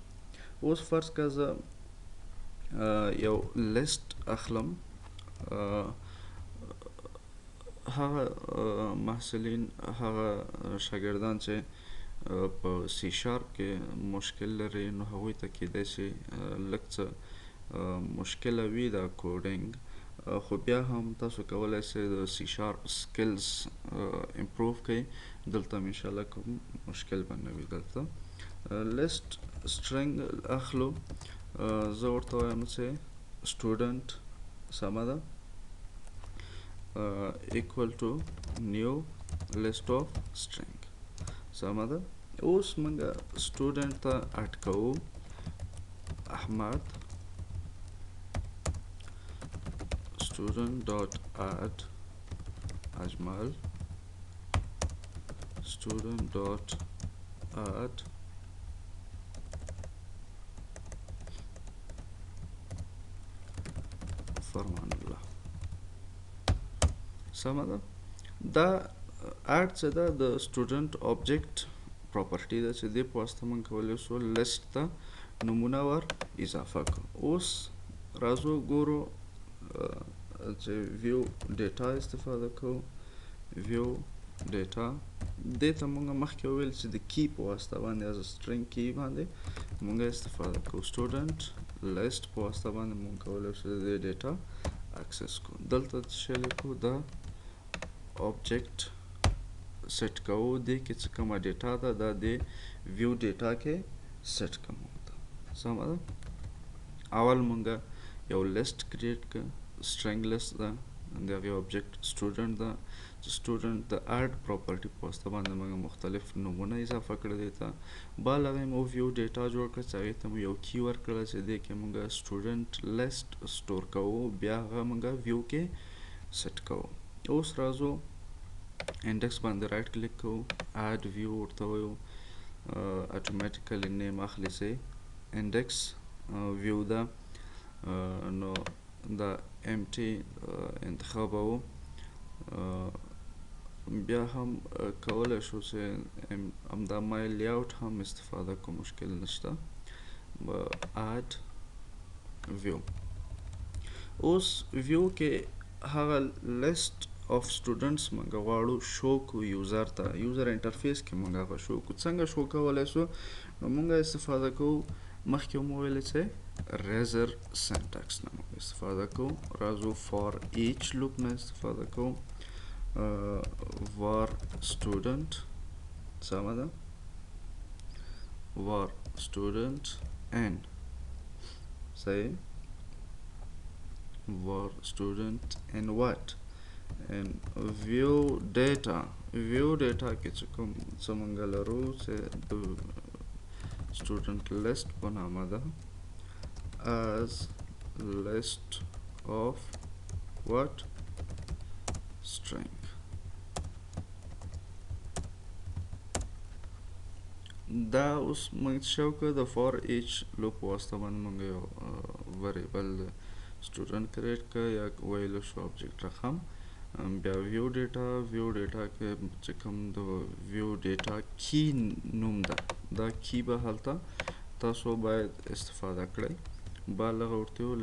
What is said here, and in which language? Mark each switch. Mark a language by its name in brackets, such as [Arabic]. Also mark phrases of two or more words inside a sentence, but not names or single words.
[Pashto] اوس فرض که زه یو لیست اخلم هغه محصلین هغه شاګردان چې په سی شارپ کې مشکل لري نو هغوی ته کیدای شي لږ څه مشکله وي دا کوډینګ، خو بیا هم تاسو کولی شئ د [English] C sharp skills improve [Pashto] کړئ. دلته هم انشاءالله کوم مشکل به نه وي. دلته [English] list string [Pashto] اخلو، زه ورته وایم چې سټوډنټ سمه ده [English] equal to new list of string [Pashto] سمه ده. اوس موږ سټوډنټ ته اډ کوو احمد [English] student dot add ajmal student dot add [Pashto] فرمان سمه ده. دا اډ څه ده د سټوډنټ [English] object property [Pashto] ده چې دې په واسطه موږ کولی شو لیست ته نومونه ور اضافه کړو. اوس راځو ګورو چې [English] view data [Pashto] استفاده کوو. [English] view data [Pashto] دې ته موږ مخکې وویل چې د کی په واسطه باندې [English] as string key [Pashto] باندې موږ استفاده کوو. [English] student list [Pashto] په واسطه باندې موږ کولی شو د [English] data access [Pashto] کوو. دلته څه لیکو دا [English] object set [Pashto] کوو. دې کې چې کومه ډیټا ده دا د [English] view data [Pashto] کې set کوو. سمه ده. اول مونږ یو لیست کریټ کړ، [English] string list [Pashto] ده، د هغې object student ده چې student د [English] add property [Pashto] په واسطه باندې موږ مختلف نومونه اضافه کړي دې ته. بعد هغې مو [English] view data [Pashto] جوړ کړه چې هغې ته مو یو کی ورکړله چې دې کې موږ [English] student list [Pashto] سټور کوو، بیا هغه موږ view کې set کوو. اوس راځو انډکس باندې [English] right click [Pashto] کوو، [English] add view [Pashto] ورته وایو، [English] automatically name [Pashto] اخلي چې [English] index view [Pashto] ده نو دا empty انتخابوو. بیا هم کولی شو چې همدا [English] my layout [Pashto] هم استفاده کو، مشکل نشته. [English] add view. [Pashto] اوس view کې هغه [English] list of students [Pashto] موږ غواړو شو کو یوزر ته، [English] user interface [Pashto] کې موږ هغه شو کو. څنګه شو کولی شو نو موږ استفاده کوو مخکې مو ویلې چې [English] razor syntax [Pashto] نه موږ استفاده کوو. راځو [English] for each loop [Pashto] نه استفاده کوو. [English] var student [Pashto] سمه ده، [English] var student and صحیح var student and what and view data. view data [Pashto] کې چې کوم څه موږ لرو چې د [English] student list [Pashto] په نامه ده [English] as list of what string. [Pashto] دا اوس موږ څه وکړو د [English] for each loop [Pashto] په واسطه باندې موږ یو [English] variable student [Pashto] کریټ کړ یا ویلو شو object رقم بیا [English] view data [Pashto] کې چې کوم د [English] view data key [Pashto] نوم ده دا کی به هلته تاسو باید استفاده کړئ بالغ ورته یو